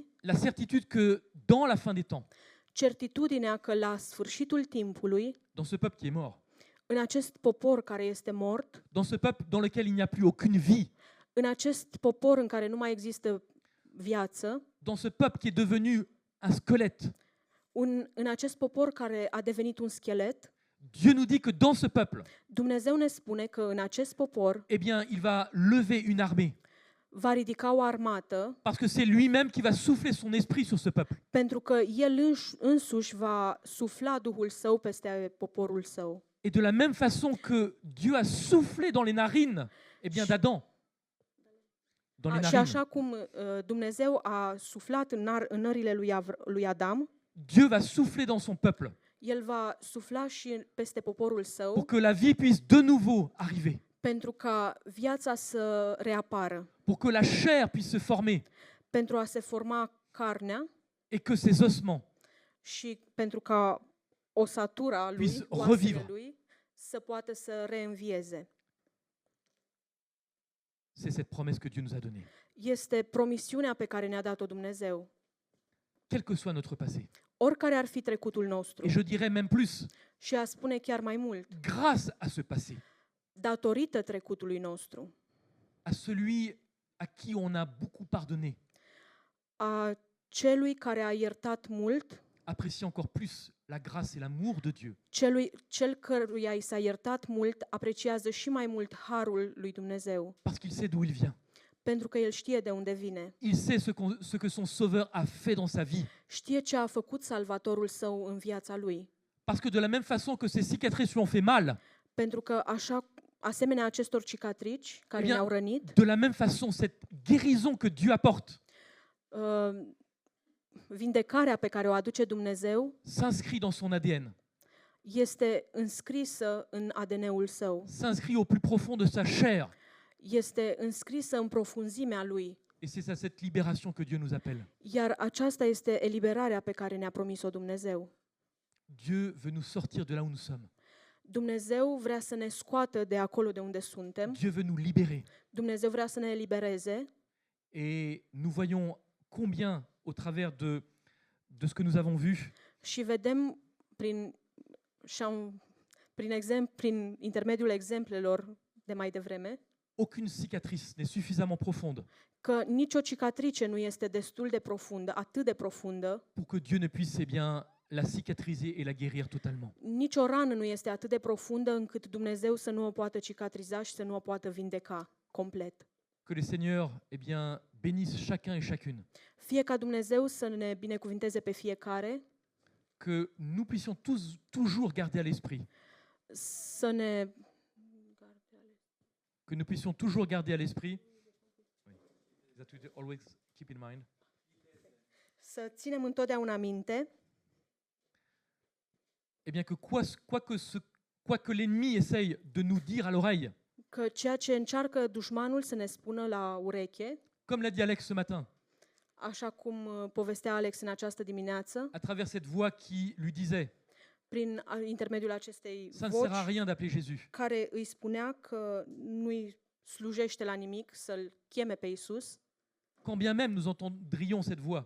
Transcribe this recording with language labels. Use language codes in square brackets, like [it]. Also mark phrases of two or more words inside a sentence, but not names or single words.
[fr] la certitude que dans la fin des temps, [ro] certitudinea că la sfârșitul timpului, [fr] dans ce peuple qui est mort, [ro] în acest popor care este mort, [fr] dans ce peuple dans lequel il n'y a plus aucune vie, [ro] în acest popor în care nu mai există viață, [fr] dans ce peuple qui est devenu un squelette, [ro] în acest popor care a devenit un schelet, [fr] Dieu nous dit que dans ce peuple, [ro] Dumnezeu ne spune că în acest popor [fr] eh bien, il va lever une armée. [ro] va ridica o armată, [fr] Parce que c'est lui-même qui va souffler son esprit sur ce peuple. [ro] pentru că El însuși va sufla Duhul Său peste poporul Său. [fr] Et de la même façon que Dieu a soufflé dans les narines eh bien, d'Adam, dans les [ro] Și [fr] narines, [ro] așa cum Dumnezeu a suflat în nările lui Adam, [fr] Dieu va souffler dans son peuple [ro] El va sufla și peste poporul [fr] pour [ro] Său, [fr] que la vie puisse de nouveau arriver. [ro] pentru ca viața să reapară, [fr] pour que la chair puisse se former [ro] pentru a se forma carnea [fr] et que ces ossements [ro] și pentru ca osatura lui, [fr] Puisse [ro] oasele [fr] revivre. [ro] lui, să poată să reînvieze. [fr] C'est cette promesse que Dieu nous a donnée. [ro] Este promisiunea pe care ne-a dat-o Dumnezeu. [fr] Quel que soit notre passé. [ro] Oricare ar fi trecutul nostru. [fr] Et je dirais même plus, [ro] Și a spune chiar mai mult, [fr] grâce à ce passé, [ro] datorită trecutului nostru, [fr] à celui à qui on a beaucoup pardonné, [ro] a celui care a iertat mult, [fr] apprécie encore plus la grâce et l'amour de Dieu. [ro] cel căruia i s-a iertat mult, apreciază și mai mult harul lui Dumnezeu, [fr] Parce qu'il sait d'où il vient. [ro] pentru că el știe de unde vine. [fr] Il sait ce que son Sauveur a fait dans sa vie. [ro] Știe ce a făcut Salvatorul său în viața lui. [fr] Parce que de la même façon que ces cicatrices lui ont fait mal, [ro] Pentru că asemenea acestor cicatrici care [fr] Eh bien, [ro] ne-au rănit, [fr] de la même façon, cette guérison que Dieu apporte [ro] vindecarea pe care o aduce Dumnezeu [fr] s'inscrit dans son ADN, [ro] este înscrisă în ADN-ul său, [fr] s'inscrit au plus profond de sa chair. [ro] este înscrisă în profunzimea lui. [fr] Et c'est à cette libération que Dieu nous appelle. [ro] Iar aceasta este eliberarea pe care ne-a promis-o Dumnezeu. [fr] Dieu veut nous sortir de là où nous sommes. [ro] Dumnezeu vrea să ne scoată de acolo de unde suntem. [fr] Dieu veut nous libérer. [ro] Dumnezeu vrea să ne elibereze [fr] Et nous voyons combien, au travers de ce que nous avons vu, [ro] și vedem prin intermediul exemplelor de mai devreme [fr] aucune cicatrice n'est suffisamment profonde [ro] că nicio cicatrice nu este destul de profundă, atât de profundă, [fr] pour que Dieu ne puisse bien la cicatriser et la guérir totalement. [ro] nicio rană nu este atât de profundă încât Dumnezeu să nu o poată cicatriza și să nu o poată vindeca complet. [fr] Que le Seigneur bien, bénisse chacun et chacune. [ro] Fie ca Dumnezeu să ne binecuvinteze pe fiecare, [fr] Que nous puissions toujours garder à l'esprit. [ro] să ne [fr] Que nous puissions toujours garder à l'esprit. [en] That we always keep in mind. [ro] să ținem întotdeauna minte [fr] Eh bien que quoi que l'ennemi essaye de nous dire à l'oreille, [ro] că ceea ce încearcă dușmanul să ne spună la ureche, [fr] comme l'a dit Alex ce matin, [ro] așa cum povestea Alex în această dimineață, [fr] à travers cette voix qui lui disait [ro] prin intermediul acestei [fr] ça ne sert à [ro] voci [fr] rien d'appeler Jésus. [ro] care îi spunea că nu-i slujește la nimic să-L cheme pe Iisus, [fr] Quand bien même nous entendrions cette voix,